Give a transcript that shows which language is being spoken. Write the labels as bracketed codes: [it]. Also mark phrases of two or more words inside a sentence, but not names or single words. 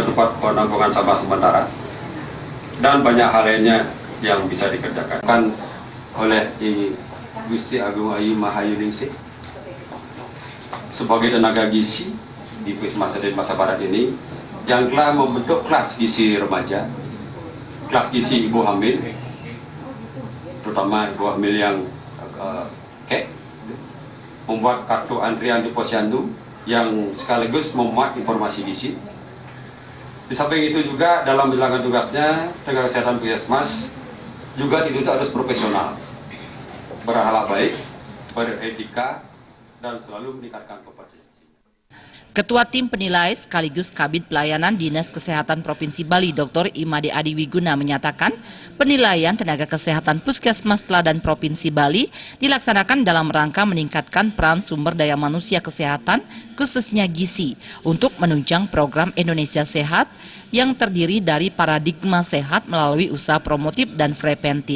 [id] tempat penampungan sampah sementara, dan banyak hal lainnya yang bisa dikerjakan oleh I Gusti Agung Ayu Mahayuningsih sebagai tenaga gizi di Puskesmas Denpasar Barat ini yang telah membentuk kelas gizi remaja, kelas gizi ibu hamil, terutama ibu hamil yang membuat kartu antrian di posyandu yang sekaligus memuat informasi gizi. Di samping itu juga dalam menjalankan tugasnya, tenaga kesehatan Puskesmas juga dituntut harus profesional, berakhlak baik, beretika, dan selalu meningkatkan kompetensi. Ketua Tim Penilai sekaligus Kabid Pelayanan Dinas Kesehatan Provinsi Bali, Dr. Imade Adi Wiguna menyatakan, penilaian tenaga kesehatan Puskesmas Teladan Provinsi Bali dilaksanakan dalam rangka meningkatkan peran sumber daya manusia kesehatan, khususnya gizi, untuk menunjang program Indonesia Sehat yang terdiri dari paradigma sehat melalui usaha promotif dan preventif.